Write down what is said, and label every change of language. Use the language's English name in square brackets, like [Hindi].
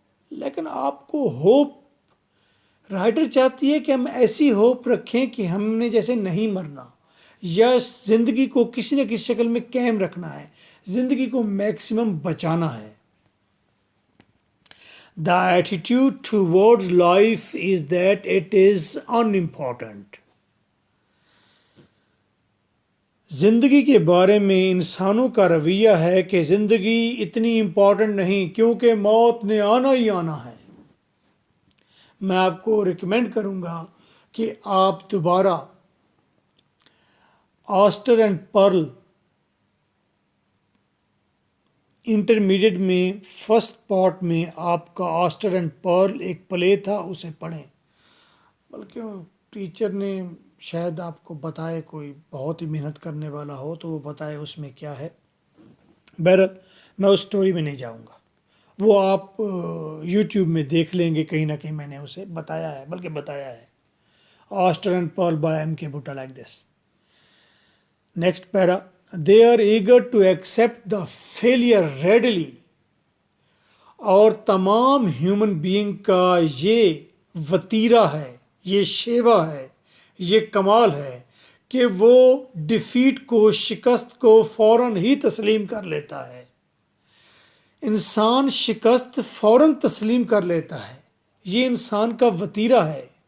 [Urdu] لیکن آپ کو ہوپ, رائٹر چاہتی ہے کہ ہم ایسی ہوپ رکھیں کہ ہم نے جیسے نہیں مرنا, یا زندگی کو کسی نہ کسی شکل میں قائم رکھنا ہے, زندگی کو میکسیمم بچانا ہے. [English] The attitude towards life is that it is unimportant. [Urdu] زندگی کے بارے میں انسانوں کا رویہ ہے کہ زندگی اتنی امپورٹنٹ نہیں کیونکہ موت نے آنا ہی آنا ہے. میں آپ کو ریکمینڈ کروں گا کہ آپ دوبارہ آسٹر اینڈ پرل انٹرمیڈیٹ میں فرسٹ پارٹ میں آپ کا آسٹر اینڈ پرل ایک پلے تھا، اسے پڑھیں. بلکہ ٹیچر نے شاید آپ کو بتائے، کوئی بہت ہی محنت کرنے والا ہو تو وہ بتائے اس میں کیا ہے. بہرحال میں اس سٹوری میں نہیں جاؤں گا، وہ آپ یوٹیوب میں دیکھ لیں گے، کہیں نہ کہیں میں نے اسے بتایا ہے، بلکہ بتایا ہے. [English] Oyster and pearl by M K Boota like this. Next para. They are eager to accept the failure readily. [Urdu] اور تمام ہیومن بینگ کا یہ وتیرہ ہے، یہ شیوا ہے، یہ کمال ہے کہ وہ ڈیفیٹ کو، شکست کو فوراً ہی تسلیم کر لیتا ہے. انسان شکست فوراً تسلیم کر لیتا ہے، یہ انسان کا وتیرہ ہے.